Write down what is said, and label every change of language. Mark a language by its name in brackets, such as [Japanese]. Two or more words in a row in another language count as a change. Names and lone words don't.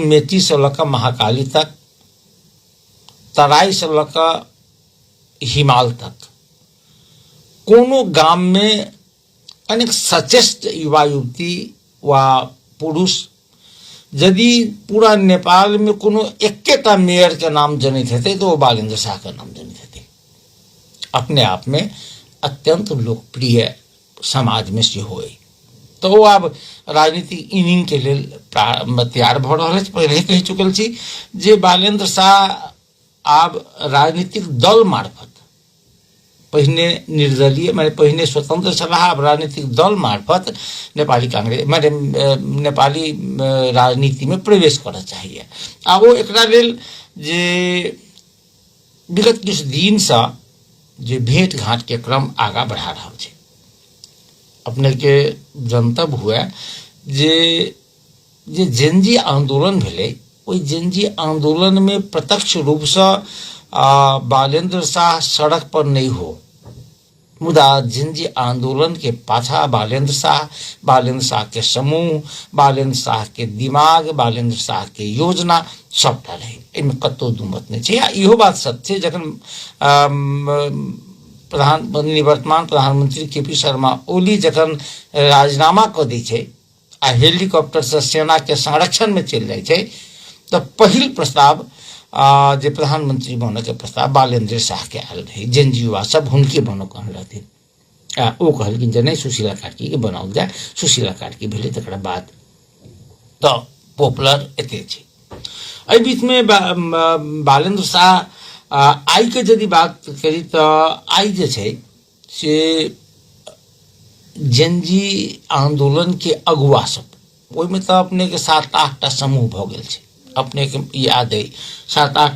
[Maithili] मेची से लऽ महाकाली तक तराई से लऽ हिमाल तक कोनो गाम में अनेक सचेष्ट युवा युवती वा पुरुष यदि पूरा नेपाल में कोनो एकेटा मेयर के नाम जनित हेतै तो वो बालेंद्र शाह के नाम जनित हेतै अपने आप में अत्यंत लोकप्रिय समाज में से होय तो वो आब राजनीतिक इनिंग के लिए तैयार भ रहल अछि। पहले कहि चुकल छी जे बालेंद्र शाह आब राजनीतिक दल मार्फत पहिने निर्दलीय माने पहिने स्वतंत्र छलाह आब राजनीतिक दल मार्फत नेपाली कांग्रेस माने नेपाली राजनीति में प्रवेश करऽ चाहिए आ वो एकरा लेल जे विगत किछु दिन से जे भेंट घाट के क्रम आगा बढ़ा रहल छै अपने के जनतब हुए जे जेनजी आंदोलन भेलै ओई जेनजी आंदोलन में प्रत्यक्ष रूप से बालेंद्र शाह सड़क पर नहीं हो मुदा जेनजी आंदोलन के पाछा बालेंद्र शाह के समूह बालेंद्र शाह के दिमाग बालेंद्र शाह के योजना सबटा रहे एहिमे कतौ दुमत नहीं छै। इहो बात सत्य छै जखन निवर्तमान प्रधानमंत्री केपी शर्मा ओली जखन राजीनामा कऽ दै छै आ हेलीकॉप्टर से सेना के संरक्षण में चलि जाइ छै तो पहिल प्रस्ताव जे प्रधानमंत्री बनऽ के प्रस्ताव बालेंद्र शाह के आयल रहे जेनजी युवा सब हुनके बनऽ कहल रहथिन ओ कहलखिन जे नहीं सुशीला कार्की के बनाओल जाए सुशीला कार्की भेलै तकरा बाद तो पॉपुलर एते छै। एहि बीच में बालेंद्र शाह आई के यदि बात करी तो आई जे छै से जेनजी आंदोलन के अगुआ सब ओहिमे तो अपने के 7-8टा समूह भ गेल छै अपने के याद है 7-8टा